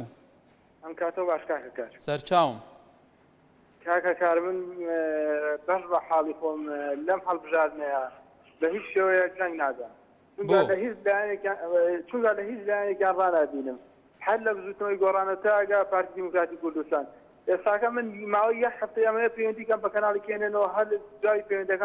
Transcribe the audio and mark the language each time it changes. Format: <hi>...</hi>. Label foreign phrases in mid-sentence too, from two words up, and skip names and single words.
<ckb>ام کاتو باش کاکا سرچاوم کاکا کار من باش به حالی خۆم لەم هەڵبژاردنەیە بە هیچ شێوەیەک جەنگ نادەم چونکە لە هیچ لایەنێکیان ڕانابینم هەر لە بزوتنەوەی گۆڕانەتەگا پارتی دیموکراتی کوردستان ئێستاکە من ماوەی یەک هەفتەی ئەمەیە پەیوەندیکەم بە کەناڵی کێنێنەوە هەر جای پەیوەندەکەم</ckb>